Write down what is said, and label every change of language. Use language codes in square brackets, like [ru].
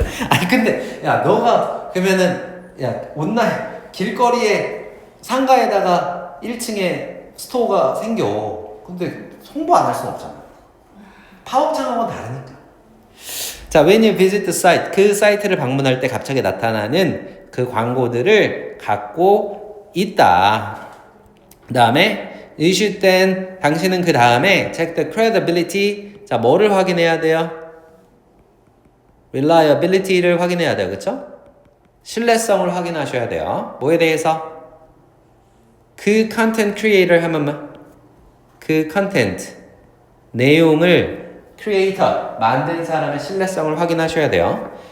[ko] 아니 근데 야 너가 그러면은 야 온라인 길거리에 상가에다가 1층에 스토어가 생겨. 근데 홍보 안 할 수는 없잖아. 팝업창하고는 다르니까. 자, [en] when you visit the site, [ko] 그 사이트를 방문할 때 갑자기 나타나는 그 광고들을 갖고 있다. [en] 그 다음에 you should then, [ko] 당신은 그 다음에 [en] check the credibility. [ko] 자, 뭐를 확인해야 돼요? reliability를 확인해야 돼요. 그쵸? 신뢰성을 확인하셔야 돼요. 뭐에 대해서? 그 content creator 하면 그 content 내용을 creator 만든 사람의 신뢰성을 확인하셔야 돼요.